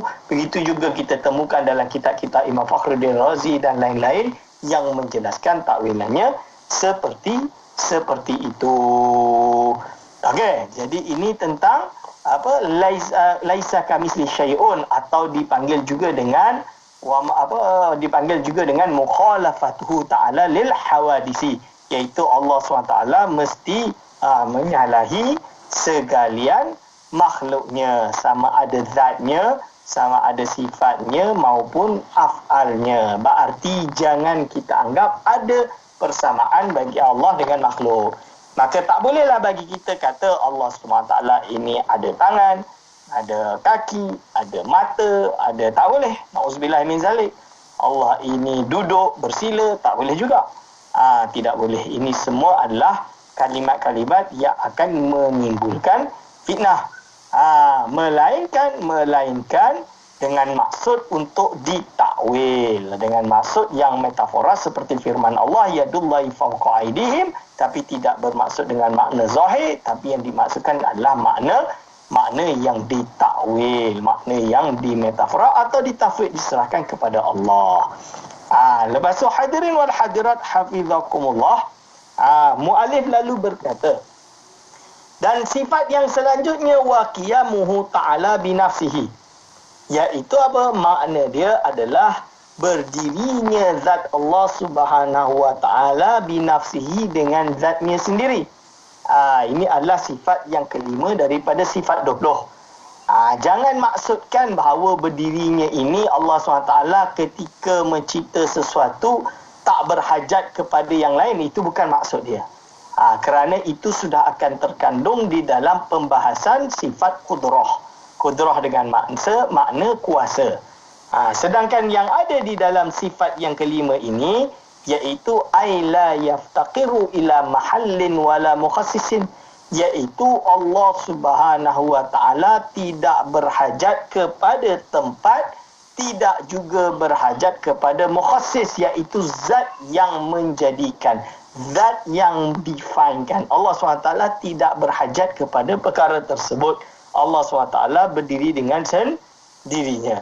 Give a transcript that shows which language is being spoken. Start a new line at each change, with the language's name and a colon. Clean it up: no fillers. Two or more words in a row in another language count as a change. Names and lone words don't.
Malay: Begitu juga kita temukan dalam kitab-kitab Imam Fakhruddin Razi dan lain-lain yang menjelaskan takwilannya seperti itu. Okey, jadi ini tentang
Arabic: ليس كمثله شيء,
Malay: atau dipanggil juga dengan
Arabic: مخالفته تعالى للحوادث,
Malay: iaitu Allah SWT mesti menyalahi segalian makhluknya, sama ada zatnya, sama ada sifatnya maupun af'alnya. Berarti jangan kita anggap ada persamaan bagi Allah dengan makhluk. Maka tak bolehlah bagi kita kata Allah SWT ini ada tangan, ada kaki, ada mata, ada, tak boleh.
Arabic: نعوذ بالله من ذلك.
Malay: Allah ini duduk, bersila, tak boleh juga. Tidak boleh. Ini semua adalah kalimat-kalimat yang akan menimbulkan fitnah. Melainkan dengan maksud untuk ditakwil, dengan maksud yang metafora seperti firman Allah
Arabic: يد الله فوق أيديهم,
Malay: tapi tidak bermaksud dengan makna zahir, tapi yang dimaksudkan adalah makna yang ditakwil, makna yang dimetafora atau ditafwid, diserahkan kepada Allah. Lepas tu
Arabic: الحاضرين والحاضرات حفظكم الله,
Malay: mu'alif lalu berkata, dan sifat yang selanjutnya
Arabic: وقيامه تعالى بنفسه,
Malay: iaitu apa? Makna dia adalah berdirinya zat Allah
Arabic: سبحانه وتعالى بنفسه,
Malay: dengan zatnya sendiri. Ini adalah sifat yang kelima daripada sifat 20. Jangan maksudkan bahawa berdirinya ini Allah SWT ketika mencipta sesuatu tak berhajat kepada yang lain. Itu bukan maksud dia. Kerana itu sudah akan terkandung di dalam pembahasan sifat kudrah. Kudrah dengan makna kuasa. Sedangkan yang ada di dalam sifat yang kelima ini, iaitu
Arabic: أي لا يفتقر إلى محل ولا مخصص,
Malay: iaitu Allah
Arabic: سبحانه وتعالى
Malay: tidak berhajat kepada tempat, tidak juga berhajat kepada mukhassis, iaitu zat yang menjadikan, zat yang definekan. Allah SWT tidak berhajat kepada perkara tersebut. Allah SWT berdiri dengan sendirinya.